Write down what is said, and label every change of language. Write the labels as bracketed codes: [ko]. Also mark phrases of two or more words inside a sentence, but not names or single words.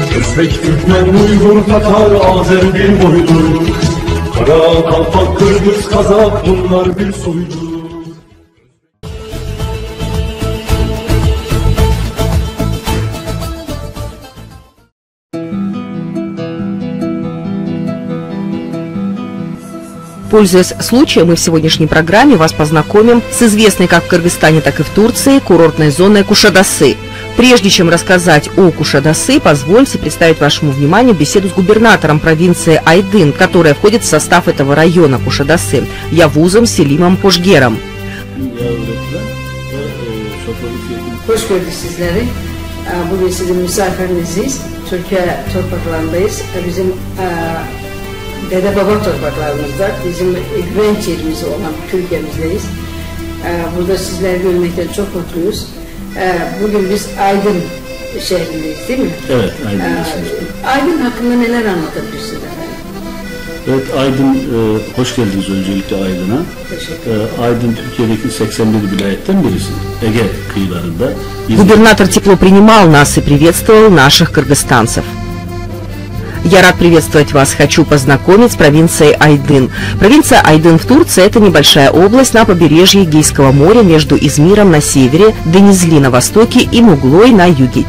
[tr] Özbek, Türkmen, Uygur, Tatar, Azer bir boydur. Kara, Kalpak, Kırgız, Kazak bunlar bir soydur. [ru] Пользуясь случаем, мы в сегодняшней программе вас познакомим с известной как в Кыргызстане, так и в Турции курортной зоной Кушадасы. Прежде чем рассказать о Кушадасы, позвольте представить вашему вниманию беседу с губернатором провинции Айдын, которая входит в состав этого района Кушадасы, Явузом Селимом Пожгером. [tr] Hoş gördük sizleri. Bugün sizin misafiriniziz. Türkiye topraklarındayız. Bizim dede baba topraklarımızda, bizim güvenç yerimiz olan Türkiye'mizdeyiz. Burada sizleri görmekten çok mutluyuz. Bugün biz Aydın şehrindeyiz, değil mi? Evet, Aydın'dayız. Aydın hakkında neler anlatabilirsiniz efendim? Evet, Aydın, hoş geldiniz öncelikle Aydın'a. Aydın Türkiye'deki 81 vilayetten birisi. Ege kıyılarında. [ru] Губернатор тепло принимал нас и приветствовал наших кыргызстанцев. Я рад приветствовать вас, хочу познакомить с провинцией Айдын. Провинция Айдын в Турции – это небольшая область на побережье Эгейского моря между Измиром на севере, Денизли на востоке и Муглой на юге.